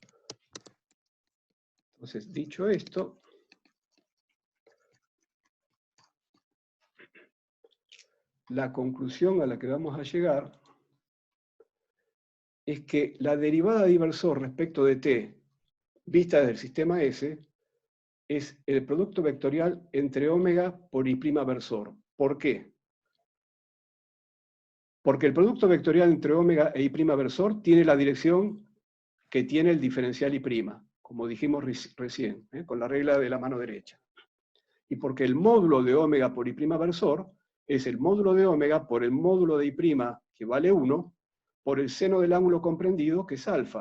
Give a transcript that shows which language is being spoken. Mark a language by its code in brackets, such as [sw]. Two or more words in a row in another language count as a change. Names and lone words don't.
[es] Entonces, dicho esto, la conclusión a la que vamos a llegar es que la derivada de I' respecto de t, vista desde el sistema S, es el producto vectorial entre omega por I' versor. ¿Por qué? Porque el producto vectorial entre omega e I' versor tiene la dirección que tiene el diferencial I', como dijimos recién, con la regla de la mano derecha. Y porque el módulo de omega por I' versor es el módulo de omega por el módulo de I', que vale 1, por el seno del ángulo comprendido, que es alfa.